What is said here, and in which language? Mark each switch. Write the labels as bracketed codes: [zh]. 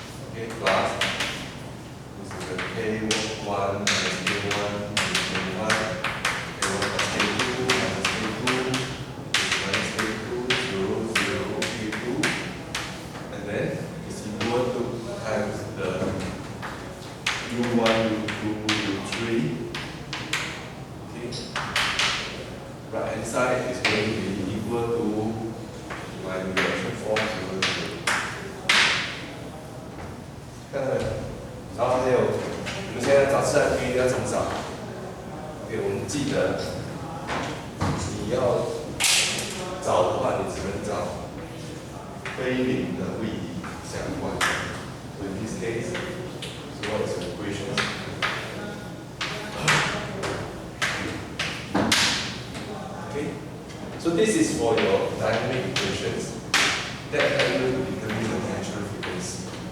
[en] Okay, plus this is the K1 minus K1 minus K1, K1 plus K2 minus K2, minus K2, 0, 0, K2, and then it's equal to times the U1, U2, U3. Okay. Right hand side is going to be equal to my reaction force. [zh] 看到没有？ omega 怎么找 ？OK， 我们记得你要找的话，你只能找非零的位移相关。 [en] So in this case, so what is the equation? Okay, so this is for your dynamic equations that help you to determine the natural frequency.